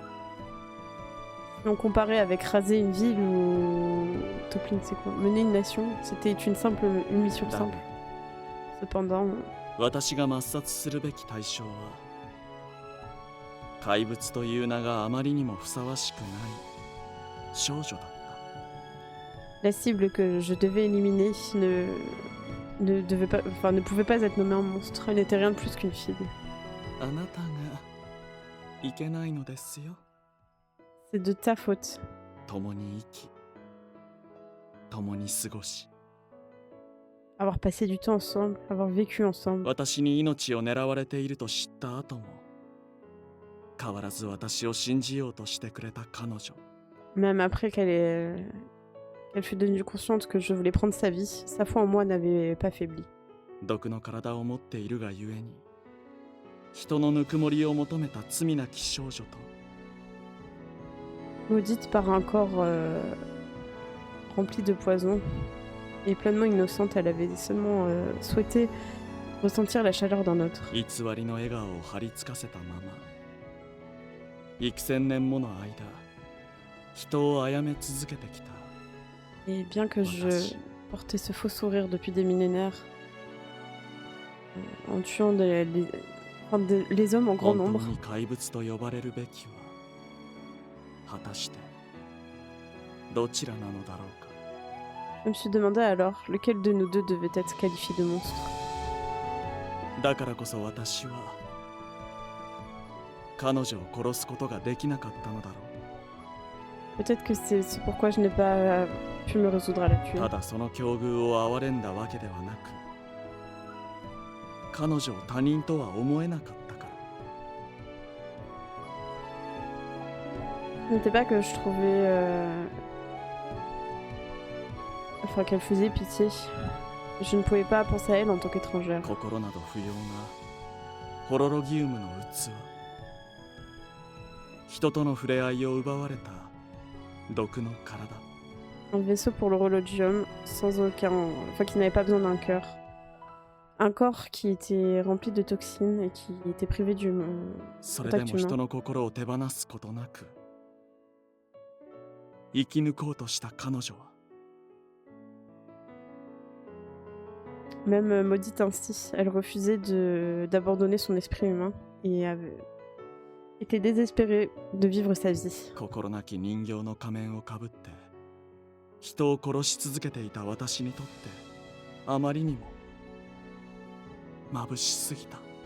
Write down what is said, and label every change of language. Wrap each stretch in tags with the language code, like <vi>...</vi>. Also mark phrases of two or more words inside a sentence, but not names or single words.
<fr>Si on comparait avec raser une ville ou... Toppling, c'est quoi? Mener une nation, c'était une mission</fr> <ja>だ</ja> <fr>simple. Cependant,</fr> <ja>私が抹殺するべき対象は怪物という名があまりにもふさわしくない少女だった</ja> <fr>la cible que je devais éliminer ne pouvait pas être nommée un monstre. Elle n'était rien de plus qu'une fille.</fr> <ja>あなたがいけないのですよ</ja> <fr>C'est de ta faute.</fr> <ja>共に生き共に過ごし</ja> <fr>Avoir passé du temps ensemble, avoir vécu ensemble.</fr> <ja>私に命を狙われていると知った後も変わらず私を信じようとしてくれた彼女</ja> <fr>Même après qu'elle fut devenue consciente que je voulais prendre sa vie, sa foi en moi n'avait pas faibli.</fr> <ja>毒の体を持っているがゆえに人のぬくもりを求めた罪なき少女と</ja> <fr>Maudite par un corps rempli de poison et pleinement innocente, elle avait seulement souhaité ressentir la chaleur d'un autre.</fr> <ja>偽りの笑顔を張り付かせたまま幾千年もの間人を殺め続けてきた</ja> <fr>Et bien que je portais ce faux sourire depuis des millénaires, en tuant les hommes en grand</fr> <ja>本</ja> <fr>nombre,</fr> <ja>当に怪物と呼ばれるべきは果たしてどちらなのだろうか</ja> <fr>je me suis demandé alors lequel de nous deux devait être qualifié de monstre.</fr> <ja>だからこそ私は彼女を殺すことができなかったのだろう</ja> <fr>Peut-être que c'est pourquoi je n'ai pas pu me résoudre à la tuer.</fr> <ja>ただその境遇を哀れんだわけではなく、彼女を他人とは思えなかったから。</ja> <fr>Ce n'était pas que je trouvais... Enfin, qu'elle faisait pitié. Je ne pouvais pas penser à elle en tant qu'étrangère.</fr> <ja>心など不要なホロロギウムの器。人との触れ合いを奪われた毒の体。</ja> <fr>Un vaisseau pour le Rologium, sans aucun... Enfin, qui n'avait pas besoin d'un cœur. Un corps qui était rempli de toxines et qui était privé du...</fr> <ja>それでも</ja> <fr>contact</fr> <ja>人</ja> <fr>humain.</fr> <ja>の心を手放すことなく生き抜こうとした彼女は Même maudite ainsi, elle refusait d'abandonner son esprit humain et était désespérée de vivre sa vie. 心なき人形の仮面をかぶって人を殺し続けていた私にとってあまりにも眩しすぎた。</ja>